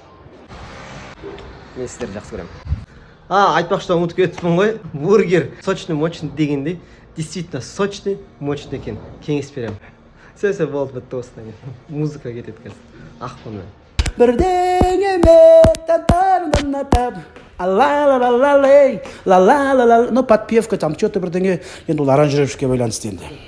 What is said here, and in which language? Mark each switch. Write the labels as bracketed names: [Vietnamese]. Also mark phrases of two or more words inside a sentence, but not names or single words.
[Kazakh] Мен сіздерді жақсы көремін. Айтпақшы ұмытып кетіппін ғой. [Russian] Бургер сочный, мощный [Kazakh] дегенде, [Russian] действительно сочный, мощный [Kazakh] екен. Кеңес беремін. Сөзі болды, бітті осыдан кейін. Музыка кетеді қазір. Ақпынмен. Бірдеңеме та-та-та-та-та-та, [Russian] ну подпевка там что-то [Kazakh] бірдеңе, енді ол аранжировщикке байланысты енді.